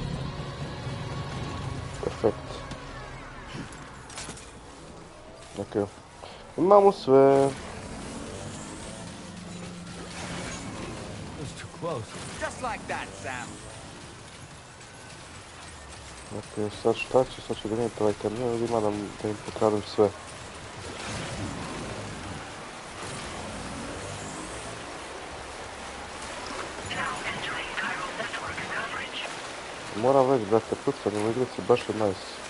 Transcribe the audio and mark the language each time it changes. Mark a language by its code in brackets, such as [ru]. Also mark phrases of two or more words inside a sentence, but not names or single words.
[bs] Perfekt. Ok. Imamo sve. [en] That's too close. Just like that, Sam. [bs] Ok, sad šta će? Sad ću donijeti ovaj kamion ili ima da im pokradem sve. Moram reći, brate, pucanje u igrici baš je nice.